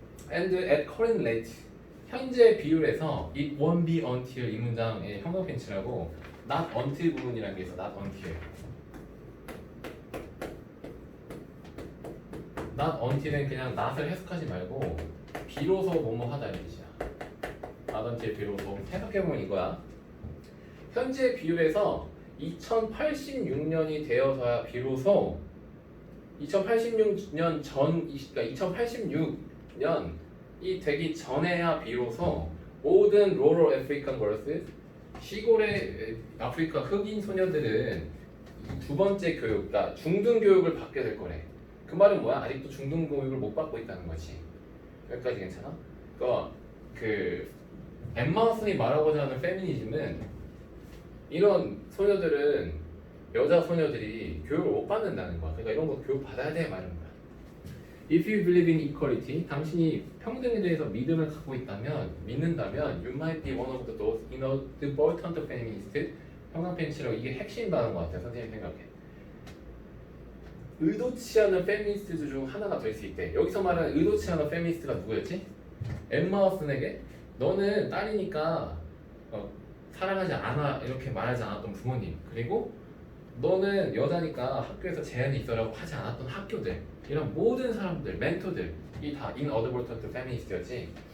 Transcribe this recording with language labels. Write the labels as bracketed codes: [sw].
[en] And at current rate, [ko] 현재 비율에서 [en] it won't be until [ko] 이 문장의 형광펜치라고 [en] not until [ko] 부분이라는 게 있어. [en] not until. [ko] not until은 그냥 not을 해석하지 말고 비로소 뭐뭐 하다 이런 뜻이야. [en] not until [ko] 비로소. 해석해보면 이거야. 현재 비율에서 2086년이 되어서야 비로소 2086년 전, 그러니까 2086년이 되기 전에야 비로소 모든 rural African girls, 시골의 아프리카 흑인 소녀들은 두 번째 교육, 그러니까 중등 교육을 받게 될 거래. 그 말은 뭐야? 아직도 중등 교육을 못 받고 있다는 거지. 여기까지 괜찮아? 그 엠마 왓슨이 말하고자 하는 페미니즘은 이런 소녀들은 여자 소녀들이 교육을 못 받는다는 거야. 그러니까 이런 거 교육 받아야 돼 말하는 거야. [en] If you believe in equality, [ko] 당신이 평등에 대해서 믿음을 갖고 믿는다면, [en] you might be one of those in a devoted feminist. [ko] 형광펜치라고 이게 핵심 단어인 것 같아. 선생님 생각해. 의도치 않은 페미니스트 중 하나가 될 수 있대. 여기서 말하는 의도치 않은 페미니스트가 누구였지? 엠마 왓슨에게 너는 딸이니까 사랑하지 않아 이렇게 말하지 않았던 부모님, 그리고 너는 여자니까 학교에서 제한이 있어라고 하지 않았던 학교들, 이런 모든 사람들, 멘토들이 다 [en] inadvertent feminist [ko] 였지.